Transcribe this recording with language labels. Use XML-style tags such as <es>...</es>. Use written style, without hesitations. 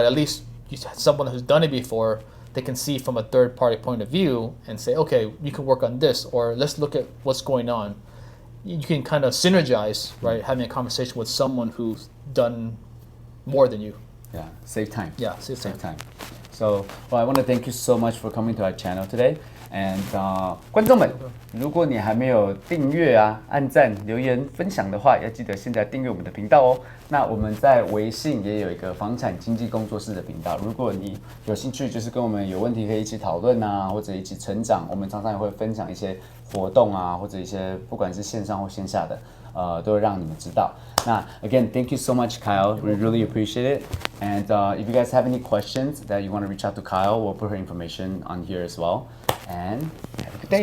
<en>But at least you have someone who's done it before. They can see from a third-party point of view and say, okay, you can work on this, or let's look at what's going on. You can kind of synergize, right? Having a conversation with someone who's done more than you. Yeah, save time. Yeah, save time. So, well, I want to thank you so much for coming to our channel today.</en> <zh>And 观众们，如果你还没有订阅啊、按赞、留言、分享的话，要记得现在订阅我们的频道哦。那我们在微信也有一个房产经纪工作室的频道，如果你有兴趣，就是跟我们有问题可以一起讨论啊，或者一起成长，我们常常也会分享一些活动啊，或者一些不管是线上或线下的，都会让你们知道。</zh> <en>那 again, thank you so much, Kyle. We really appreciate it. And if you guys have any questions that you want to reach out to Kyle, we'll put her information on here as well. And have a good day.</en>